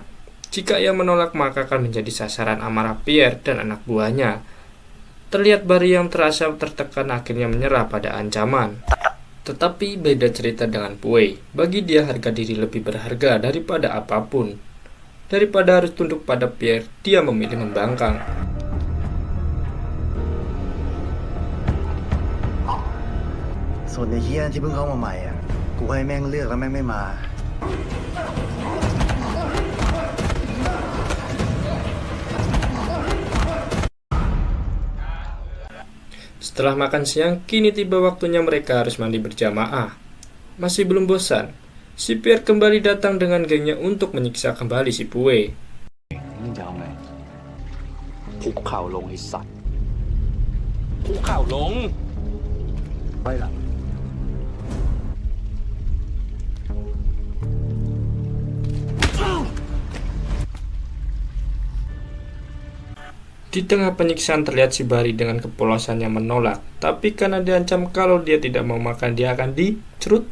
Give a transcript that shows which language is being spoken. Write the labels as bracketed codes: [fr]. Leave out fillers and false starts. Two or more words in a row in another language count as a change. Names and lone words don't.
[id] Jika ia menolak maka akan menjadi sasaran amarah Pierre dan anak buahnya. Terlihat Bahri yang terasa tertekan akhirnya menyerah pada ancaman. Tetapi beda cerita dengan Poe. Bagi dia harga diri lebih berharga daripada apapun. Daripada harus tunduk pada Pierre, dia memilih membangkang. [th] ส่วนในเฮียที่เพิ่งเข้ามาใหม่อ่ะ กูให้แม่งเลือกแล้วแม่งไม่มา [id] Setelah makan siang, kini tiba waktunya mereka harus mandi berjamaah. Masih belum bosan, si Pierre kembali datang dengan gengnya untuk menyiksa kembali si Poe. [th] มึงจะเอาไงคุกเข่าลงไอ้สัตว์คุกเข่าลง ไปหลัง [id] Di tengah penyiksaan terlihat si Bahri dengan kepolosannya menolak, tapi karena diancam kalau dia tidak mau makan dia akan dicerut.